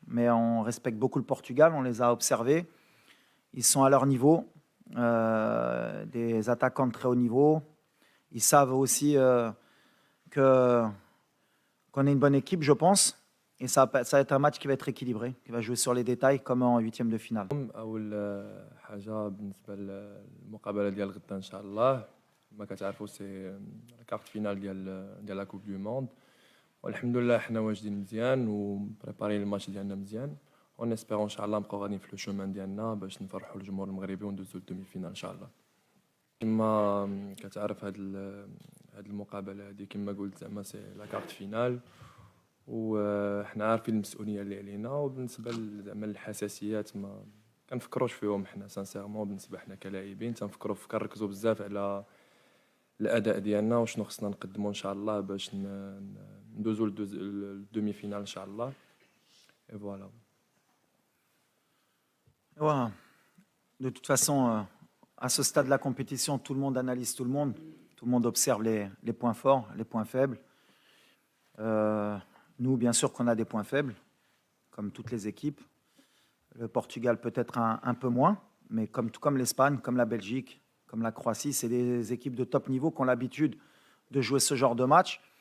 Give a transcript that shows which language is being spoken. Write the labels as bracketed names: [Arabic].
[French] Mais on respecte beaucoup le Portugal, on les a observés. Ils sont à leur niveau, des attaquants de très haut niveau. Ils savent aussi qu'on est une bonne équipe, je pense. Et ça va être un match qui va être équilibré, qui va jouer sur les détails comme en huitième de finale. [Arabic] أول حاجة بالنسبة للمقابلة ديال غدا إن شاء الله كما كتعرفوا سي كارت فينال ديال لا كوب دو موند والحمد لله حنا واجدين مزيان ومبريبارين الماتش ديالنا مزيان اون اسبيرون ان شاء الله نبقاو غاديين في لو شومان ديالنا باش نفرحوا الجمهور المغربي وندوزو للدومي فينال ان شاء الله. كما كتعرف هاد المقابلة هادي كما قلت زعما سي لا كارت فينال وحنا عارفين المسؤوليه اللي علينا وبالنسبه زعما الحساسيات ما كنفكروش فيهم حنا سانسيرمون بالنسبه حنا كلاعبين كنركزوا بزاف على الاداء ديالنا وشنو خصنا نقدموا ان شاء الله باش ندوزو للدومي فينال ان شاء الله [French] et voilà. Ouais. De toute façon, à ce stade de la compétition, tout le monde analyse tout le monde observe les points forts, les points faibles. Nous, bien sûr qu'on a des points faibles, comme toutes les équipes. Le Portugal peut-être un peu moins, mais comme l'Espagne, comme la Belgique, comme la Croatie, c'est des équipes de top niveau qui ont l'habitude de jouer ce genre de match.